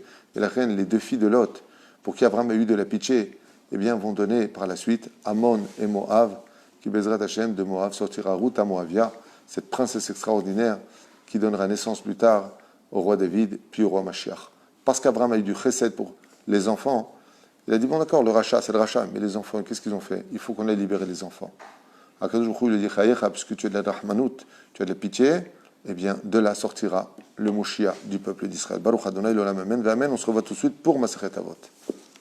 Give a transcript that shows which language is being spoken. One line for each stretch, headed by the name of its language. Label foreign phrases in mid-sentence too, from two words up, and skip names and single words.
French: Et la reine, les deux filles de Lot, pour qui Abraham a eu de la pitié, eh bien, vont donner par la suite Ammon et Moab, qui
Hebrew: בעזרת השם,
French: de Moab sortira Ruth à Moabia, cette princesse extraordinaire qui donnera naissance plus tard au roi David, puis au roi Mashiach. Parce qu'Abraham a eu du chesed pour les enfants, il a dit, bon d'accord, le rachat, c'est le rachat, mais les enfants, qu'est-ce qu'ils ont fait? Il faut qu'on ait libéré les enfants.
Hebrew: הקדוש ברוך הוא,
French: il dit, Chayecha, puisque tu as de la rahmanout, tu as de la pitié, eh bien, de là sortira le Moshiach du peuple d'Israël.
Hebrew: ברוך אדוני לעולם אמן, אמן.
French: On se revoit tout de suite pour
Hebrew: מסכת אבות.